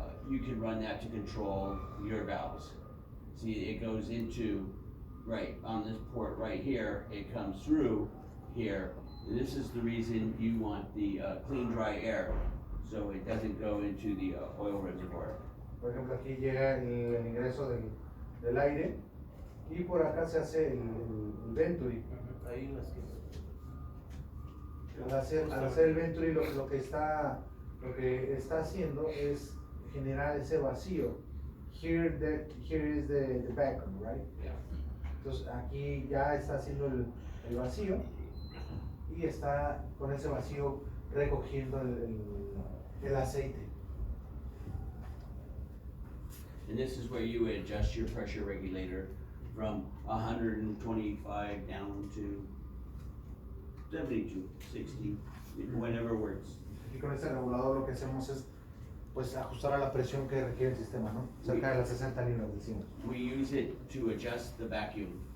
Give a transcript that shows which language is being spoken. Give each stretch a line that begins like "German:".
English: you can run that to control your valves. See, it goes into, right, on this port right here, it comes through here. And this is the reason you want the, clean, dry air, so it doesn't go into the, oil reservoir.
Spanish: Por ejemplo, aquí llega el ingreso del aire y por acá se hace el venturi. Ahí en la esquina. Al hacer el venturi lo que está haciendo es generar ese vacío.
English: Here is the vacuum, right? Yeah.
Spanish: Entonces aquí ya está haciendo el vacío y está con ese vacío recogiendo el aceite.
English: And this is where you would adjust your pressure regulator from 125 down to 72, 60, whatever works.
Spanish: Y con este regulador lo que hacemos es pues ajustar a la presión que requiere el sistema, ¿no? Cerca de las 60 libras decimos.
English: We use it to adjust the vacuum.